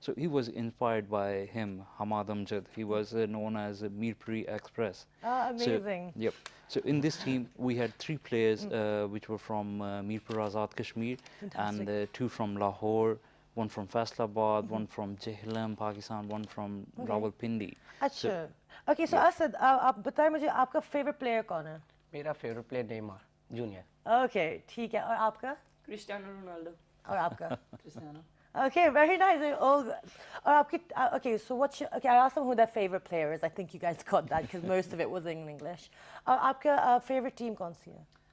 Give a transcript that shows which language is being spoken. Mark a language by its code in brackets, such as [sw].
[en] So he was inspired by him, Hamad Amjad. He was known as Mirpuri Express. Ah, amazing. So, yep. So in this team we had 3 players which were from Mirpur Azad Kashmir. Fantastic. And 2 from Lahore, 1 from Faisalabad, 1 from Jhelum, Pakistan, 1 from Rawalpindi. [hi] अच्छा। [en] Okay, so Asad, [hi] आप बताएं मुझे आपका favorite player कौन है? मेरा favourite player Neymar junior. [en] Okay, [hi] ठीक है। और आपका? Cristiano Ronaldo. और आपका? Cristiano. [en] Okay, very nice. They're all good. [hi] और आपकी [en] okay, so what's your, okay, I asked them who their favorite player is. I think you guys got that because most of it was in English. [hi] और आपका [en] favorite team [hi] कौन सी है?